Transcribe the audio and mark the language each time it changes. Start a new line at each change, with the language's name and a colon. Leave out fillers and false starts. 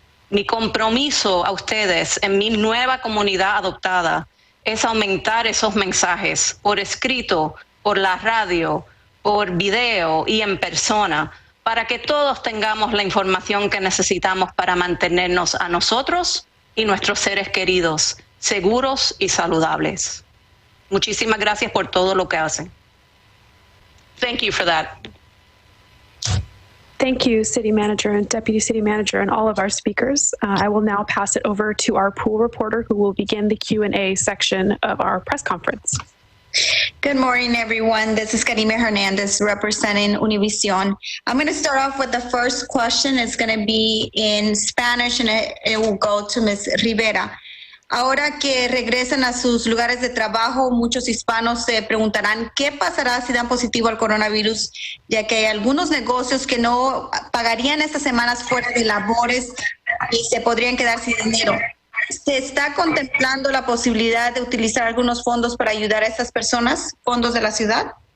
Spanish: Mi compromiso a ustedes en mi nueva comunidad adoptada es aumentar esos mensajes por escrito, por la radio, por video y en persona, para que todos tengamos la información que necesitamos para mantenernos a nosotros y nuestros seres queridos seguros y saludables. Muchísimas gracias por todo lo que hacen.
English: Thank you for that. Thank you, City Manager and Deputy City Manager and all of our speakers. I will now pass it over to our pool reporter who will begin the Q&A section of our press conference. Good morning, everyone. This is Karime Hernandez representing Univision. I'm going to start off with the first question. It's going to be in Spanish and it will go to Ms. Rivera.
Spanish: Ahora que regresan a sus lugares de trabajo, muchos hispanos se preguntarán qué pasará si dan positivo al coronavirus, ya que hay algunos negocios que no pagarían estas semanas fuera de labores y se podrían quedar sin dinero. ¿Se está contemplando la posibilidad de utilizar algunos fondos para ayudar a estas personas, fondos de la ciudad?